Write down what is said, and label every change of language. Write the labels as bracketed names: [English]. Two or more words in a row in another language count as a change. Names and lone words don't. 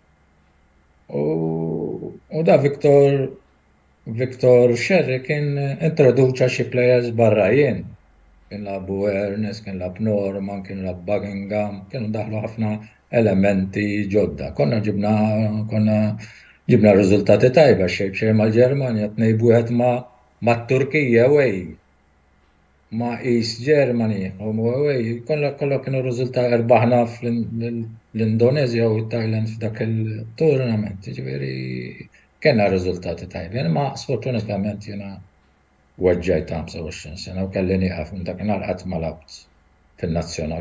[Maltese] U da Victor Sherry kien introduċa xi plejers barrajjin. Kien labu Ernest, kien lab Norman, kien lab Buckingham, kienu daħlu ħafna elementi ġodda. Konna ġibna riżultati tajba xejn mal-Ġermanja, tnejn wieħed ma' Turkija away, ma' East Germany, away, kollha kienu riżultati erbaħna fl-Indonezja u Thailand f'dak il-tournament, ġifieri kellna riżultati tajbi, ma sfortunatament jiena weġġajt 25 sena u kelli nieqaf minn dakinhar qatt ma labt fin-nazzjonal.